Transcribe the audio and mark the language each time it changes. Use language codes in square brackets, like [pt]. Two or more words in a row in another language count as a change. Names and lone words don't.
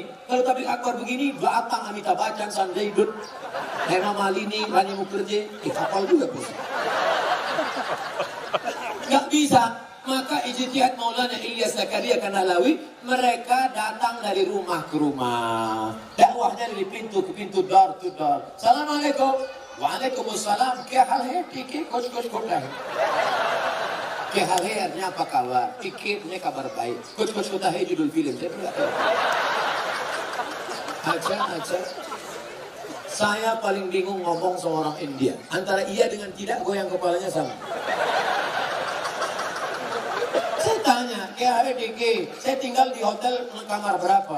[id] Kalau tabligh akbar begini, Batang, Amitabh Bachchan, Sanjay Dutt, Hema Malini, Rani Mukherjee, kapal juga bisa. Nggak bisa. Maka ijtihad Maulana Ilyas Zakaria Kandahlawi, mereka datang dari rumah ke rumah. Dakwahnya dari pintu ke pintu, [en] door to door. [id] Assalamualaikum. [hi] Waalaikumsalam. क्या हाल है? ठीक है, कुछ होता है. क्या हाल है [id] artinya apa kabar? [hi] ठीक है [id] kabar baik. [hi] कुछ होता है [id] judul film. Saya pernah tahu. Aja. Saya paling bingung ngomong sama orang India. Antara iya dengan tidak, goyang kepalanya sama. Saya tanya, KHDG, saya tinggal di hotel kamar berapa?